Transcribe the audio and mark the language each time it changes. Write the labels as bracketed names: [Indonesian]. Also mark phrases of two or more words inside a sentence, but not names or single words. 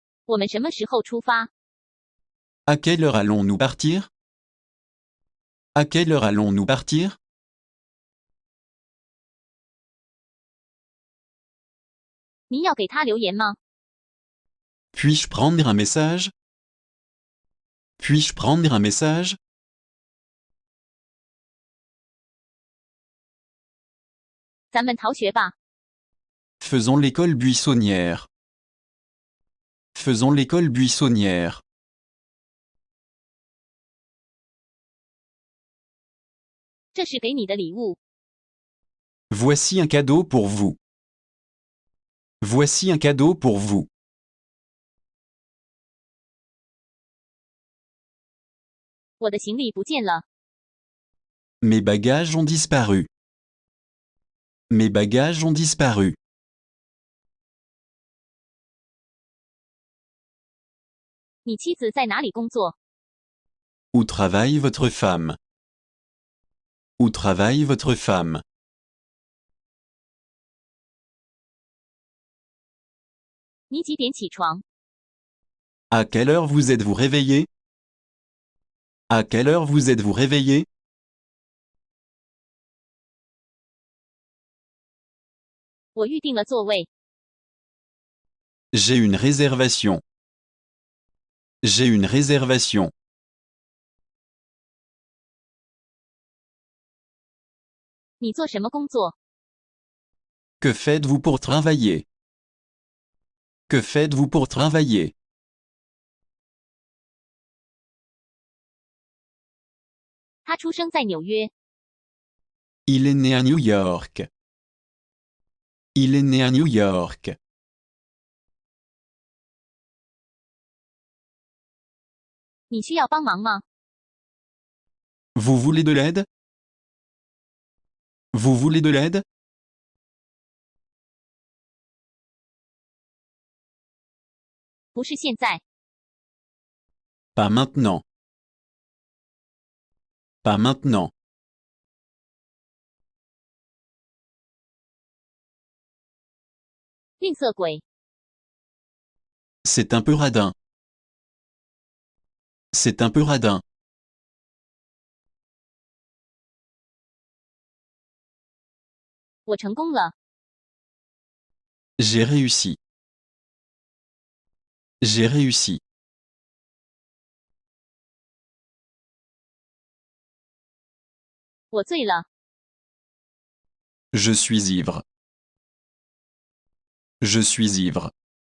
[Chinese] 我们什么时候出发？ [French] À quelle heure allons-nous partir? À quelle heure allons-nous partir? [Chinese] 您要给他留言吗？ [French] Puis-je prendre un message? Puis-je prendre un message? [Chinese] 咱们逃学吧。 [French] Faisons l'école buissonnière. Faisons l'école buissonnière. [Chinese] 这是给你的礼物。 [French] Voici un cadeau pour vous. Voici un cadeau pour vous. [Chinese] 我的行李不见了。 [French] Mes bagages ont disparu. Mes bagages ont disparu. [Chinese] 你妻子在哪里工作？ [French] Où travaille votre femme? Où travaille votre femme? [Chinese] 你几点起床？ [French] À quelle heure vous êtes-vous réveillé? À quelle heure vous êtes-vous réveillé? [Chinese] 我预定了座位。 [French] J'ai une réservation. J'ai une réservation. [Chinese] 你做什么工作？ [French] Que faites-vous pour travailler? Que faites-vous pour travailler? [Chinese] 他出生在纽约。 [French] Il est né à New York. Il est né à New York. [Chinese] 你需要帮忙吗？ [French] Vous voulez de l'aide? Vous voulez de l'aide? [Chinese] 不是现在。 [French] Pas maintenant. Pas maintenant. [Chinese] 吝啬鬼。 [French] C'est un peu radin. C'est un peu radin. [Chinese] 我成功了。 [French] J'ai réussi. J'ai réussi. [Chinese] 我醉了。 [French] Je suis ivre. Je suis ivre.